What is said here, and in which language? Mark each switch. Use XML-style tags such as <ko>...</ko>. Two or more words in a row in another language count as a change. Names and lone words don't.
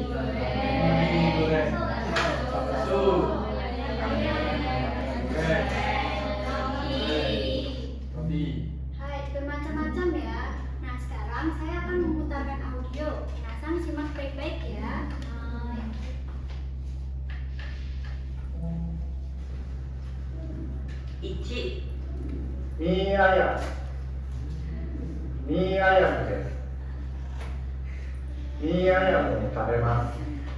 <id>Mie goreng. Bakso. Roti. Hai, bermacam-macam ya. Nah, sekarang saya akan memutarkan audio. Minasang simak baik-baik ya.</id> <ja>Ichi, ミーアヤム、ミーアヤムです。ミーアヤムを食べます。</ja>